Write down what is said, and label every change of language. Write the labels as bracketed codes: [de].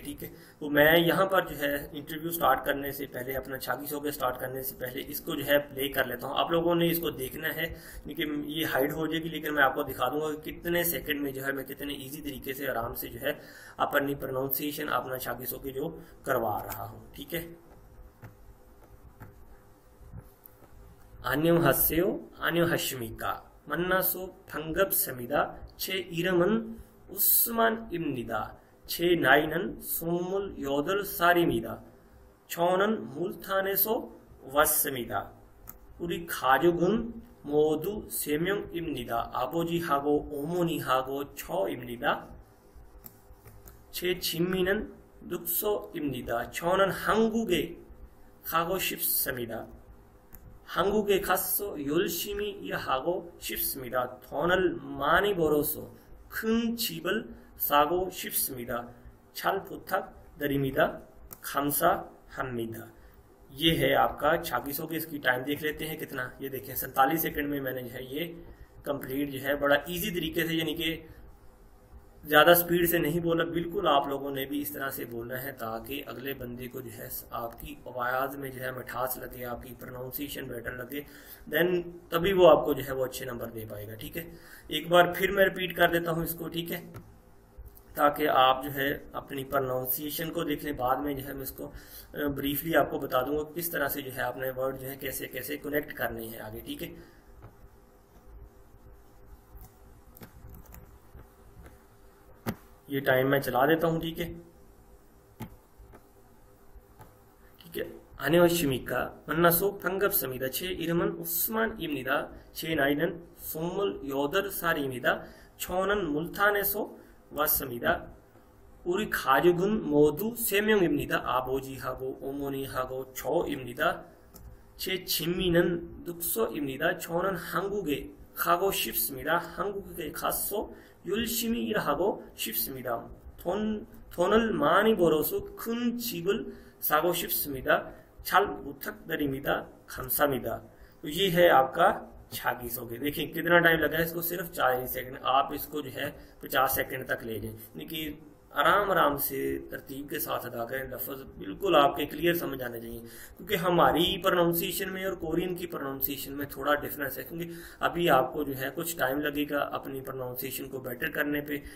[hi] ठीक है, तो मैं यहाँ पर जो है इंटरव्यू स्टार्ट करने से पहले, अपना 36 होकर स्टार्ट करने से पहले इसको जो है प्ले कर लेता हूँ। आप लोगों ने इसको देखना है क्योंकि ये हाइड हो जाएगी, लेकिन मैं आपको दिखा दूंगा कि कितने सेकंड में जो है मैं कितने ईजी तरीके से आराम से जो है अपनी प्रोनाउंसिएशन अपना 36 होकर जो करवा रहा हूँ। ठीक है, [ko] 안녕하세요 만나서 반갑습니다. 제 이름은 우스만 입니다. 제 나이는 28살입니다. 저는 물탄에서 왔습니다. 우리 가족은 모두 3명입니다. 아버지하고 어머니하고 저입니다. 제 취미는 독서입니다. 저는 한국에 가고 싶습니다. 한국에 가서 열심히 일하고 싶습니다. 돈을 많이 벌어서 큰 집을 사고 싶습니다. 잘 부탁드립니다. 감사합니다। [hi] ये है आपका 36 की इसकी टाइम देख लेते हैं कितना, ये देखें 47 सेकंड में मैंने जो है ये कंप्लीट जो है बड़ा इजी तरीके से, यानी कि ज़्यादा स्पीड से नहीं बोला, बिल्कुल आप लोगों ने भी इस तरह से बोलना है ताकि अगले बंदे को जो है आपकी आवाज़ में जो है मिठास लगे, आपकी प्रोनाउंसिएशन बेटर लगे, देन तभी वो आपको जो है वो अच्छे नंबर दे पाएगा। ठीक है, एक बार फिर मैं रिपीट कर देता हूँ इसको। ठीक है, ताकि आप जो है अपनी प्रोनाउंसिएशन को देख लें। बाद में जो है मैं इसको ब्रीफली आपको बता दूंगा किस तरह से जो है आपने वर्ड जो है कैसे कैसे कनेक्ट करने हैं आगे। ठीक है, ये टाइम मैं चला देता हूं। ठीक है, [ko] 안녕하십니까 만나서 반갑습니다. 제 이름은 우스만입니다. 제 나이는 28살입니다. 저는 물탄에서 왔습니다. 우리 가족은 모두 3명입니다. 아버지하고 어머니하고 저입니다. 제 취미는 독서입니다. 저는 한국에 가고 싶습니다. 한국에 가서 열심히 일하고 싶습니다. 돈을 많이 벌어서 큰 집을 사고 싶습니다. 잘 부탁드립니다. 감사합니다। [hi] तो ये है आपका 36 हो गया। देखिए कितना टाइम लगा है इसको, सिर्फ 40 सेकंड। आप इसको जो है 50 सेकंड तक ले जाएं, यानी कि आराम आराम से तरतीब के साथ अदा करें। लफ्ज़ बिल्कुल आपके क्लियर समझ आने चाहिए, क्योंकि हमारी प्रोनाउंसिएशन में और कोरियन की प्रोनाउंसिएशन में थोड़ा डिफरेंस है, क्योंकि अभी आपको जो है कुछ टाइम लगेगा अपनी प्रोनाउंसिएशन को बेटर करने पे।